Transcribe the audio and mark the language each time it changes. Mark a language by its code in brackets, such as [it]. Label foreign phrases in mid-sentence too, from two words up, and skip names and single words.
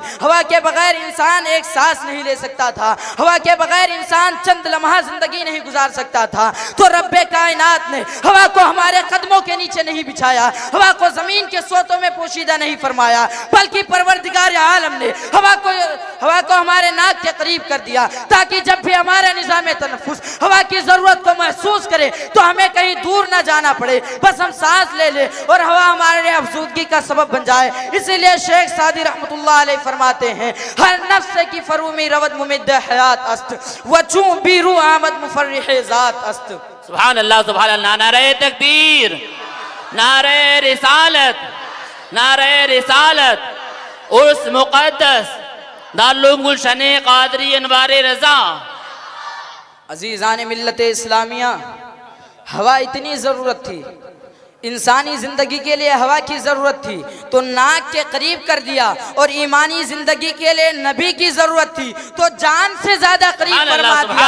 [ur] ہوا کے بغیر انسان ایک سانس نہیں لے سکتا تھا، ہوا کے بغیر انسان چند لمحہ زندگی نہیں گزار سکتا تھا، تو رب کائنات نے ہوا کو ہمارے قدموں کے نیچے نہیں بچھایا، ہوا کو زمین کے سوتوں میں پوشیدہ نہیں فرمایا، بلکہ پروردگار عالم نے ہوا کو ہمارے ناک کے قریب کر دیا تاکہ جب بھی ہمارا نظام تنفس ہوا کی ضرورت کو محسوس کرے تو ہمیں کہیں دور نہ جانا پڑے، بس ہم سانس لے لیں اور ہوا ہمارے لیے افزودگی کا سبب بن جائے۔ اسی لیے شیخ سعدی رحمت اللہ علیہ فرماتے ہیں، [fa] ہر نفس کی فرومی رود ممد حیات است، وچوں بیرو آمد مفرح ذات است۔ [ar] سبحان اللہ، سبحان اللہ، [ur] نعرہ تکبیر، نعرہ رسالت، نعرہ رسالت، اس مقدس دارالعلوم گلشن قادری انوار رضا۔ عزیزان ملت اسلامیہ، ہوا اتنی ضرورت تھی، انسانی زندگی کے لیے ہوا کی ضرورت تھی تو ناک کے قریب کر دیا، اور ایمانی زندگی کے لیے نبی کی ضرورت تھی تو جان سے زیادہ قریب فرما دیا۔